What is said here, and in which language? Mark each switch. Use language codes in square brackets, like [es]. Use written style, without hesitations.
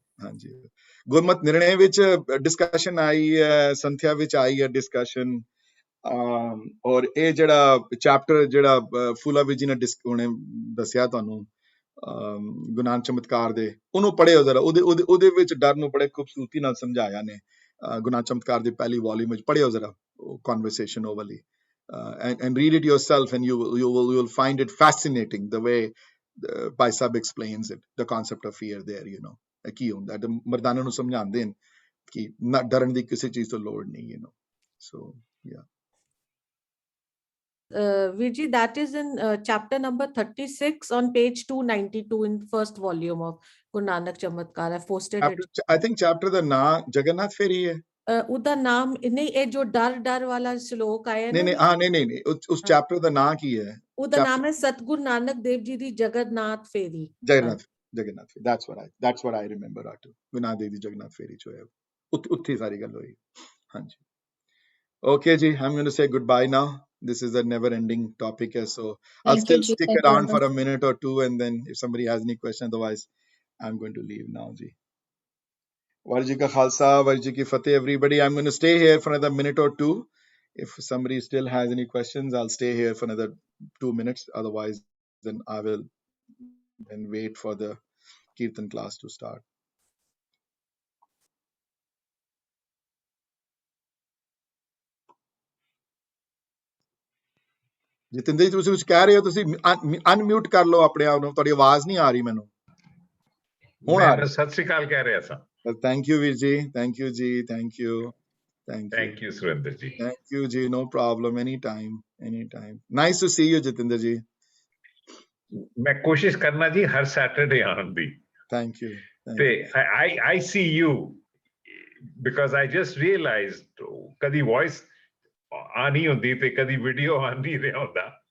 [pa] ਹਾਂਜੀ, ਗੁਰਮਤ ਨਿਰਣੇ ਵਿੱਚ ਡਿਸਕਸ਼ਨ ਆਈ ਹੈ, ਸੰਥਿਆ ਵਿੱਚ ਆਈ ਹੈ ਡਿਸਕਸ਼ਨ, ਔਰ ਇਹ ਜਿਹੜਾ ਚੈਪਟਰ ਜਿਹੜਾ ਫੂਲਾ ਵੀ ਜੀ ਨੇ ਹੁਣੇ ਦੱਸਿਆ ਤੁਹਾਨੂੰ, ਗੁਰੂ ਨਾਨਕ ਚਮਤਕਾਰ ਦੇ, ਉਹਨੂੰ ਪੜ੍ਹਿਓ ਜ਼ਰਾ. ਉਹਦੇ ਵਿੱਚ ਡਰ ਨੂੰ ਬੜੇ ਖੂਬਸੂਰਤੀ ਨਾਲ ਸਮਝਾਇਆ ਨੇ. ਗੁਰੂ ਨਾਨਕ ਚਮਤਕਾਰ ਦੀ ਪਹਿਲੀ ਵੋਲਿਊਮ ਵਿੱਚ ਪੜ੍ਹਿਓ ਜ਼ਰਾ ਉਹ ਕਨਵਰਸੇਸ਼ਨ ਉਹ ਵਾਲੀ. [en] And read it yourself, and you will find it fascinating the way Bhai Sahib explains it, the concept of fear there, you know. [pa] ਕੀ ਹੁੰਦਾ ਹੈ, ਮਰਦਾਨਾ ਨੂੰ ਸਮਝਾਉਂਦੇ ਨੇ ਕਿ ਨਾ ਡਰਨ ਦੀ ਕਿਸੇ ਚੀਜ਼ ਤੋਂ ਲੋੜ ਨਹੀਂ, [en] you know. So yeah. Virji, that is in chapter number 36 on page 292 in first volume of Guru Nanak Chamatkar. I've posted it. I think [pa] chapter ਦਾ ਨਾਮ ਜਗਨਨਾਥ ਫੇਰੀ ਹੈ. ਉਹਦਾ ਨਾਮ ਨਹੀਂ, ਇਹ ਜੋ ਡਰ ਵਾਲਾ ਸ਼ਲੋਕ ਆਇਆ ਨਹੀਂ ਉਸ ਚੈਪਟਰ ਦਾ ਨਾਮ ਕੀ ਹੈ? ਉਹਦਾ ਨਾਮ ਹੈ ਸਤਿਗੁਰੂ ਨਾਨਕ ਦੇਵ ਜੀ ਦੀ ਜਗਨਨਾਥ ਫੇਰੀ. [en] ਜਗਨਨਾਥ ਫੇਰੀ, that's what I remember ਆਟੂ. [pa] Guru Nanak Dev ਦੀ ਜਗਨਨਾਥ ਫੇਰੀ ਚ ਹੋਇਆ, ਉੱਥੇ ਸਾਰੀ ਗੱਲ ਹੋਈ. [en] ਹਾਂਜੀ, okay ji, I'm going to say goodbye now. This is a never ending topic, so I'll still stick around for a minute or two, and then if somebody has any question, otherwise I'm going to leave now ji. Vaheguru Ji Ka Khalsa, Vaheguru Ji Ki Fateh, everybody. I'm going to stay here for another minute or two. If somebody still has any questions, I'll stay here for another 2 minutes. Otherwise, then I will then wait for the Kirtan class to start. [pa] Jatinder ਜੀ, ਤੁਸੀਂ ਕੁਝ ਕਹਿ ਰਹੇ ਹੋ? ਤੁਸੀਂ unmute ਕਰ ਲਓ ਆਪਣੇ ਆਪ ਨੂੰ, ਤੁਹਾਡੀ ਆਵਾਜ਼ ਨਹੀਂ ਆ ਰਹੀ ਮੈਨੂੰ. ਹੁਣ ਆ ਰਹੀ. ਸਤਿ ਸ੍ਰੀ ਅਕਾਲ ਕਹਿ ਰਿਹਾ ਸਾਂ. [en] Thank you, Veer ji. Thank you, ji. Thank you. Thank you, Surinder ji. Thank you, ji. No problem. Anytime. Nice to see you, Jatinder ji. [pa] मैं कोशिश करना जी हर सैटरडे आने दी. [en] Thank you. I see you because I just realized [pa] कदी voice आनी होती ते कदी video आ नहीं रहा होता.